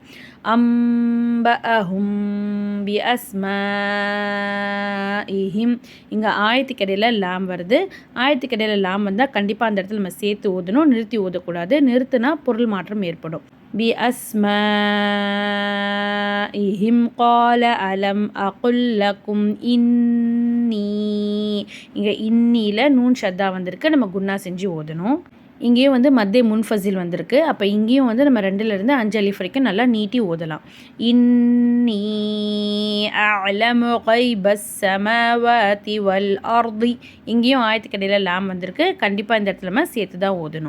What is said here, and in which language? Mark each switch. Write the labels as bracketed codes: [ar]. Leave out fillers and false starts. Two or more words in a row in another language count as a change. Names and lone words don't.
[ar] أنبئهم بأسمائهم [ta] இங்கே ஆயத்துக்கு இடையில லாம் வருது. ஆயத்துக்கு இடையில லாம் வந்தால் கண்டிப்பாக அந்த இடத்துல நம்ம சேர்த்து ஓதணும், நிறுத்தி ஓதக்கூடாது. நிறுத்தினா பொருள் மாற்றம் ஏற்படும். [ar] بأسمائهم قال ألم أقل لكم إني [ta] இங்கே இன்னில [ar] نون شدة [ta] வந்திருக்கு, நம்ம குன்னா செஞ்சு ஓதணும். இங்கேயும் [ar] مد منفصل [ta] வந்திருக்கு. அப்போ இங்கேயும் நம்ம 2லேருந்து 5 அலிஃப் வரைக்கும் நல்லா நீட்டி ஓதலாம். [ar] إني أعلم غيب السماوات والأرض [ta] இங்கேயும் ஆயத்துக்கு இடையில லாம் வந்திருக்கு, கண்டிப்பாக இந்த இடத்துல நம்ம சேர்த்து தான் ஓதணும்.